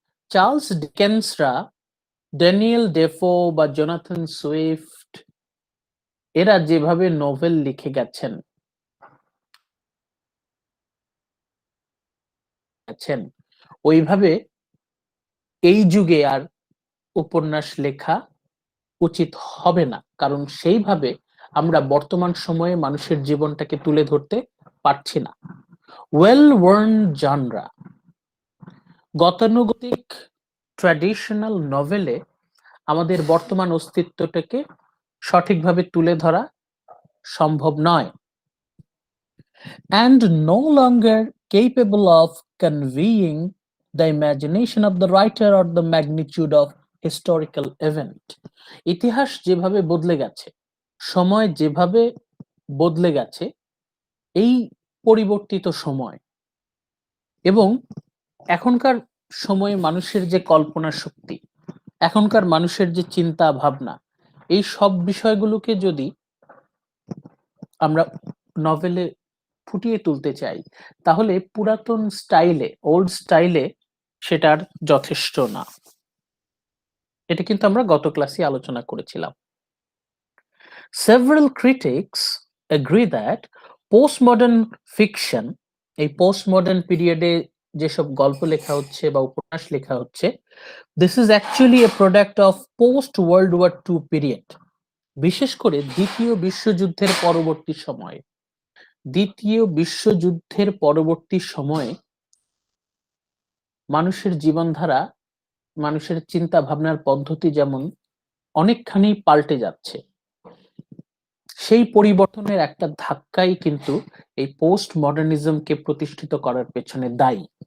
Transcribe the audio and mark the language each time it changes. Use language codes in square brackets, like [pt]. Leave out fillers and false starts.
[bn] Charles ডিকেন্সরা, Daniel Defoe বা Jonathan Swift এরা যেভাবে নোভেল লিখে গেছেন ওইভাবে এই যুগে আর উপন্যাস লেখা উচিত হবে না, কারণ সেইভাবে আমরা বর্তমান সময়ে মানুষের জীবনটাকে তুলে ধরতে পারছি না। ওয়েল ওয়ার্ন জানরা, গতানুগতিক ট্র্যাডিশনাল নভেলে আমাদের বর্তমান অস্তিত্বটাকে সঠিকভাবে তুলে ধরা সম্ভব নয়, [en] and no longer capable of conveying the imagination of the writer or the magnitude of historical event. [bn] ইতিহাস যেভাবে বদলে গেছে, সময় যেভাবে বদলে গেছে, এই পরিবর্তিত সময় এবং এখনকার সময়ে মানুষের যে কল্পনা শক্তি, এখনকার মানুষের যে চিন্তা ভাবনা, এই সব বিষয়গুলোকে যদি আমরা নভেলে ফুটিয়ে তুলতে চাই তাহলে পুরাতন স্টাইলে, ওল্ড স্টাইলে সেটার যথেষ্ট না। এটা কিন্তু আমরা গত ক্লাসে আলোচনা করেছিলাম। [en] Several critics agree that postmodern fiction, [bn] এই postmodern পিরিয়ডে যেসব গল্প লেখা হচ্ছে বা উপন্যাস লেখা হচ্ছে, [en] this is actually a product of post World War II period, [bn] বিশেষ করে দ্বিতীয় বিশ্বযুদ্ধের পরবর্তী সময়ে। দ্বিতীয় বিশ্বযুদ্ধের পরবর্তী সময়ে মানুষের জীবনধারা, মানুষের চিন্তা ভাবনার পদ্ধতি যেমন অনেকখানি পাল্টে যাচ্ছে, সেই পরিবর্তনের একটা ধাক্কাই কিন্তু এই পোস্ট মডার্নিজমকে প্রতিষ্ঠিত করার পেছনে দায়ী।